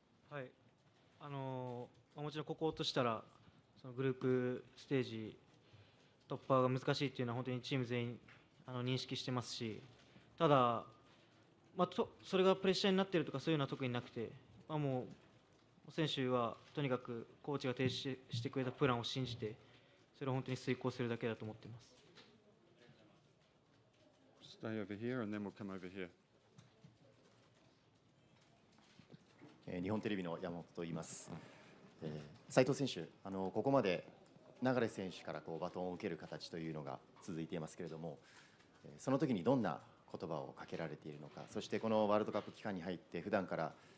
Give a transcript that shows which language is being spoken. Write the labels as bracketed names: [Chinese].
[Japanese] はい、もちろんこことしたらそのグループステージ突破が難しいっていうのは本当にチーム全員認識してますし、ただ、それがプレッシャーになっているとかそういうのは特になくて、もう選手はとにかくコーチが提示してくれたプランを信じてそれを本当に遂行するだけだと思っています。 [English] Stay over here and then we'll come over here. [Japanese] 日本テレビの山本と言います。斉藤選手、ここまで流選手からバトンを受ける形というのが続いていますけれども、その時にどんな言葉をかけられているのか、そしてこのワールドカップ期間に入って普段から